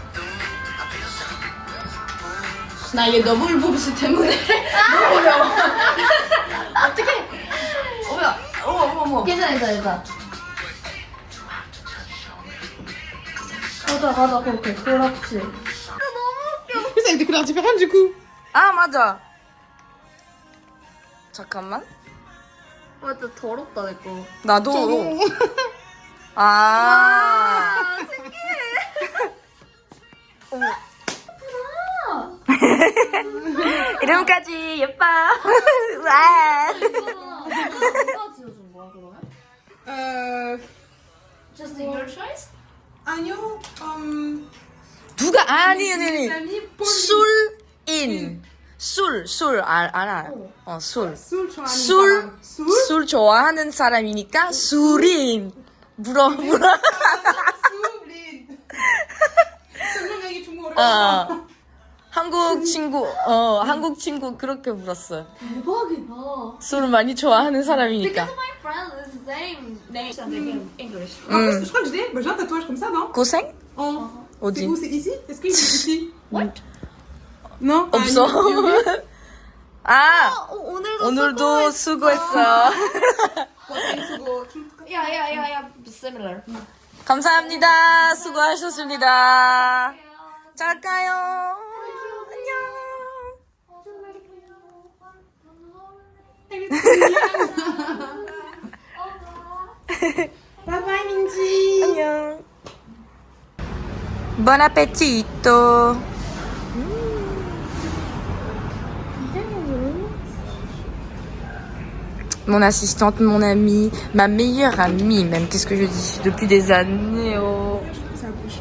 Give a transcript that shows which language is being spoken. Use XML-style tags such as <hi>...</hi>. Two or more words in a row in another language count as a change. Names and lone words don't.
<ko>나 이게 너블 보브스 때문에 너무 어려워. 어떡해. 어머. 괜찮아. 가자 그렇게. 그렇지.</ko> <fr>Ça a des couleurs différentes du coup.</fr> <ko>아 맞아. 잠깐만. 맞아 더럽다 내 거. 나도. 아. 이름까지 예뻐. 와. 누가 지어준 거야 그러면?</ko> <en>Just in your choice?</en> <ko>아니요. 누가 아니. 술 알아. 술. 술 좋아하는 사람이니까 술인. 물어. 설명하기 좀 어려워. 한국 친구 그렇게 물었어요. 대박이다. 술을 많이 좋아하는 사람이니까.</ko> <en>My friend is the same name. English.</en> <fr>Parce que je crois que j'ai un tatouage comme ça, non?</fr> <ko>고생?</ko> <fr>C'est</fr> <ko>어디?</ko> <fr>où? C'est ici? Est-ce qu'il est ici? Non?</fr> <ko>없어. 아, 오늘도 수고했어. 야야야야 similar. 감사합니다. 수고하셨습니다. 잘 가요.</ko> <en>Bye bye, Minji.</en> <ko>안녕.</ko> <fr>Bon appetito. Mon assistante, mon amie, ma meilleure amie même, qu'est-ce que je dis, depuis des années. Oh. Ça bouge pas.</fr>